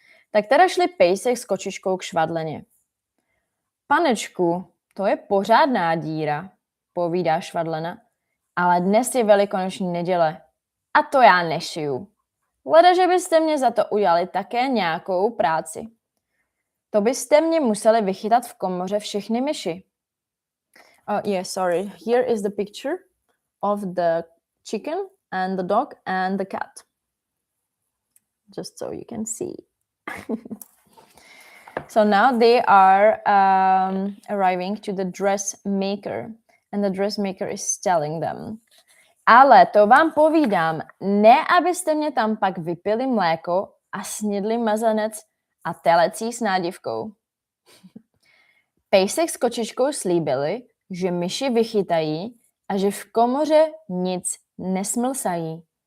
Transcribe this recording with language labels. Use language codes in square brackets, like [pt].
[cs] Tak teda šli pejsek s kočičkou k švadleně. Panečku, to je pořádná díra, povídá švadlena, ale dnes je velikonoční neděle a to já nešiju. Leda, že byste mě za to udělali také nějakou práci. To byste mě museli vychytat v komoře všechny myši. [en] Sorry. Here is the picture of the chicken and the dog and the cat. Just so you can see. So now they are arriving to the dressmaker. And the dressmaker is telling them. [cs] Ale to vám povídám, ne abyste mě tam pak vypili mléko a snědli mazanec a telecí s nádivkou. Pejsek s kočičkou slíbili, že myši vychytají a že v komoře nic nesmlsají.